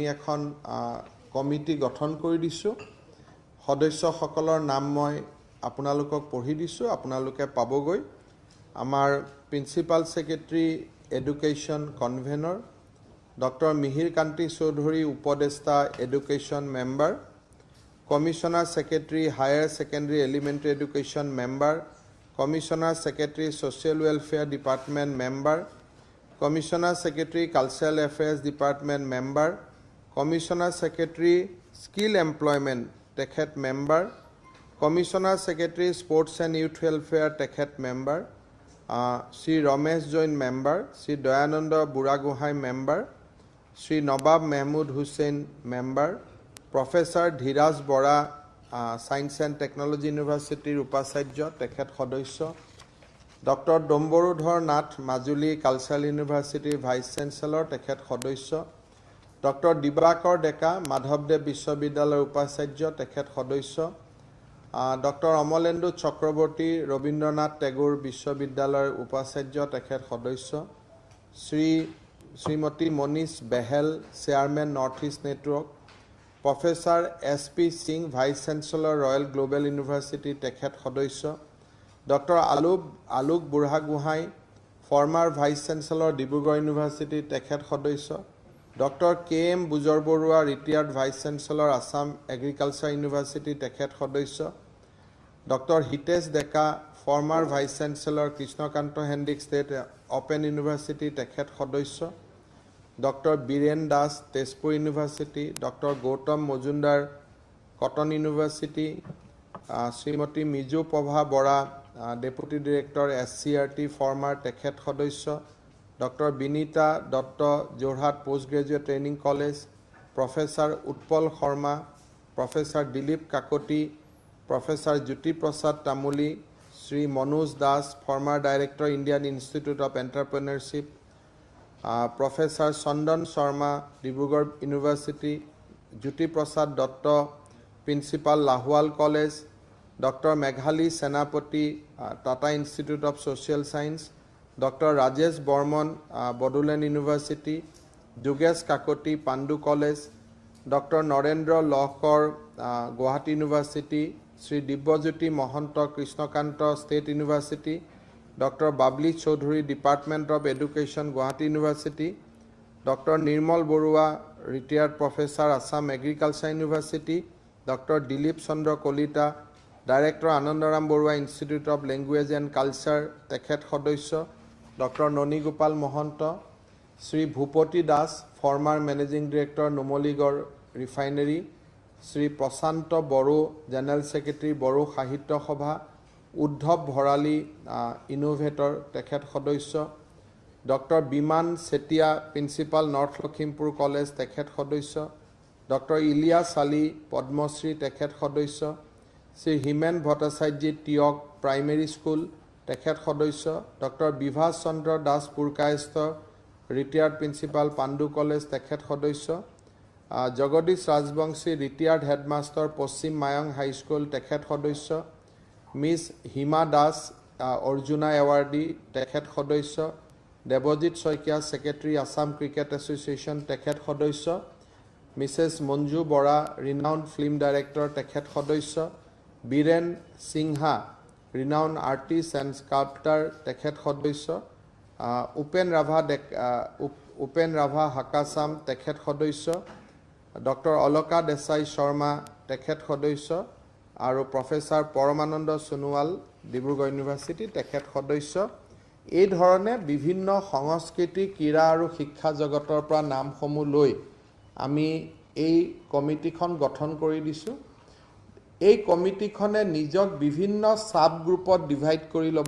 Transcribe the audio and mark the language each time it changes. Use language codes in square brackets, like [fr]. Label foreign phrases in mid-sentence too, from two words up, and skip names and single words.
[as] এখন কমিটি গঠন কৰি দিছোঁ সদস্যসকলৰ নাম মই আপোনালোকক পঢ়ি দিছোঁ আপোনালোকে পাবগৈ আমাৰ [en] Principal Secretary Education Convenor Doctor Mihir Kanti Choudhury উপদেষ্টা Education Member Commissioner Secretary Higher Secondary Elementary Education Member Commissioner Secretary Social Welfare Department Member Commissioner Secretary Cultural Affairs Department member, Commissioner Secretary Skill Employment tekhet member, Commissioner Secretary Sports and Youth Welfare tekhet member, Sri Ramesh Jain member, Sri Dayananda Buragohai member, Sri Nabab Mahmood Hussain member, Professor Dhiraj Bora Science and Technology University [as] উপাচাৰ্য তেখেত সদস্য, [en] Dr. Domborudhar Nath Majuli Cultural University Vice Chancellor [as] তেখেত সদস্য, [en] Dr. Dibakar Deka Madhavdev Vishwavidyalaya [as] উপাচাৰ্য তেখেত সদস্য, [en] Dr. Amolendu Chakraborty Rabindranath Tagore Vishwavidyalaya [as] উপাচাৰ্য তেখেত সদস্য, [en] Srimati Monish Behel Chairman Northeast Network, Professor S.P. Singh Vice Chancellor Royal Global University [as] তেখেত সদস্য, [en] Dr. Alok Buragohai former Vice Chancellor Dibrugarh University [as] তেখেত সদস্য, [en] Dr. K.M. Bujor Borua retired Vice Chancellor Assam Agriculture University [as] তেখেত সদস্য, [en] Dr. Hitesh Deka former Vice Chancellor Krishnakanto Hendrik State Open University [as] তেখেত সদস্য, [en] Dr. Biren Das Tezpur University, Dr. Gautam Mojumdar Cotton University, Srimati Miju Prabha Bora Deputy Director SCRT former [as] তেখেত সদস্য, [en] Dr. Binita Dutta Jorhat Postgraduate Training College, Professor Utpal Sharma, Professor Dilip Kakoti, Professor Jyoti Prasad Tamuli, Sri Manoj Das former Director Indian Institute of Entrepreneurship, Professor Chandan Sharma Dibrugarh University, Jyoti Prasad Dutta Principal Lahwal College, Dr. Meghali Senapati Tata Institute of Social Science, Dr. Rajesh Borman Bodoland University, Jugesh Kakoti Pandu College, Dr. Narendra Lohkar Guwahati University, Sri Dibyajyoti Mohanto Krishnakanta State University, Dr. Babli Chaudhuri Department of Education Guwahati University, Dr. Nirmal Borua retired Professor Assam Agriculture University, Dr. Dilip Chandra Kolita Director Anandaram Borua Institute of Language and Culture [as] তেখেত সদস্য, [en] Dr. Noni Gopal Mohanto, Sri Bhupati Das former Managing Director Numaligarh Refinery, Sri Prashanto Boro General Secretary Boro Sahitya Sabha, Uddhav Bharali Innovator [as] তেখেত সদস্য, [en] Dr. Biman Setia Principal North Lakhimpur College [as] তেখেত সদস্য, [en] Dr. Ilyas Ali Padmasri [as] তেখেত সদস্য, [en] Sri Himen Bhattacharya Tiok Primary School [as] তেখেত সদস্য, [en] Dr. Bibhas Chandra Das Purkayastha retired Principal Pandu College [as] তেখেত সদস্য, [en] Jagadish Rajbangshi retired Headmaster Paschim Mayang High School [as] তেখেত সদস্য, [en] Miss Hima Das Arjuna Awardee [as] তেখেত সদস্য, [en] Devojit Soikia Secretary Assam Cricket Association [as] তেখেত সদস্য, [en] Mrs. Manju Bora renowned film director [as] তেখেত সদস্য, [en] Biren Singha renowned artist and sculptor [as] তেখেত সদস্য, [en] Upen Rabha Hakasam [as] তেখেত সদস্য, [en] Dr. Aloka Desai Sharma [as] তেখেত সদস্য আৰু [en] Professor Paramananda Sonowal Dibrugarh University [as] তেখেত সদস্য। এই ধৰণে বিভিন্ন সংস্কৃতি ক্ৰীড়া আৰু শিক্ষা জগতৰ পৰা নামসমূহ লৈ আমি এই কমিটিখন গঠন কৰি দিছোঁ। এই কমিটিখনে নিজক বিভিন্ন [en] sub groupত divide [as] কৰি ল'ব।